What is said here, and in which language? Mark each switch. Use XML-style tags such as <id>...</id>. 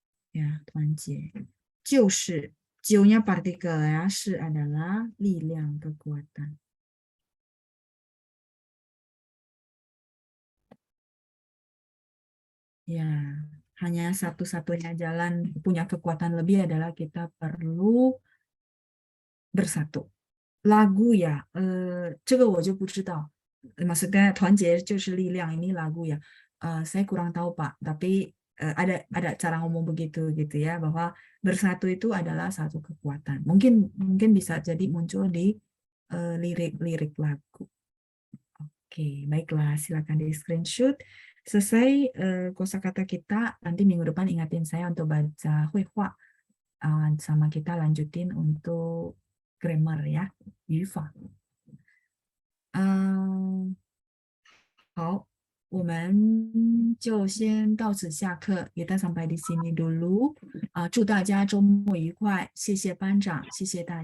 <id>Ya, 团结.就是, 9-nya partikel ya, 是 adalah 力量 kekuatan. Ya, hanya satu-satunya jalan punya kekuatan lebih adalah kita perlu bersatu. Lagu ya,</id> <zh>这个我就不知道.</zh> <id>Maksudnya</id> <zh>团结就是力量</zh> <id>ini lagu ya. Saya kurang tahu Pak, tapi ada cara ngomong begitu gitu ya, bahwa bersatu itu adalah satu kekuatan. Mungkin bisa jadi muncul di lirik-lirik lagu. Oke, baiklah, silakan di screenshot. Selesai kosakata kita, nanti minggu depan ingatin saya untuk baca huihua. Sama kita lanjutin untuk grammar ya, 语法。</id> <zh>好，我们就先到此下课，</zh> <id>kita sampai di sini dulu。</id> <zh>祝大家周末愉快，谢谢班长，谢谢大</zh>